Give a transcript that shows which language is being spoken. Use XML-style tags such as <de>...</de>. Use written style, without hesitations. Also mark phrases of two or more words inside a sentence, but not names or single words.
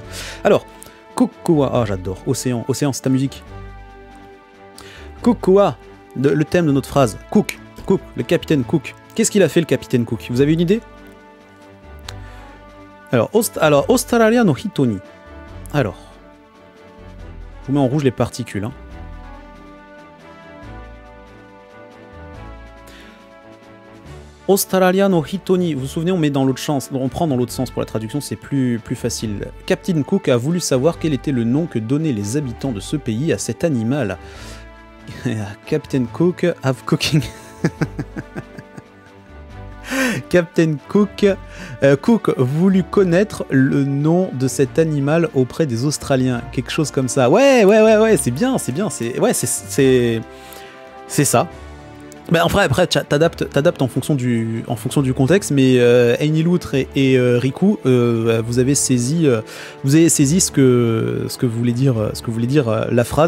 <fr>Alors, Kokoa, ah j'adore, Océan, c'est ta musique. Kokoa, le thème de notre phrase. Cook, le capitaine Cook. Qu'est-ce qu'il a fait le capitaine Cook? Vous avez une idée? Alors,</fr> <ja>オーストラリアの人に.</ja> <fr>Alors, je vous mets en rouge les particules. Hein.</fr> <ja>オーストラリアの人に.</ja> <fr>Vous vous souvenez, on met dans l'autre sens, on prend dans l'autre sens pour la traduction, c'est plus facile. Captain Cook a voulu savoir quel était le nom que donnaient les habitants de ce pays à cet animal.</fr> <en>Captain Cook have cooking.</en> <fr>Captain Cook voulut connaître le nom de cet animal auprès des Australiens, quelque chose comme ça. Ouais, c'est bien, c'est ça. Ben, après t'adaptes en fonction du contexte, mais Aini Loutre et Riku, vous avez saisi ce que voulait dire la phrase.</fr>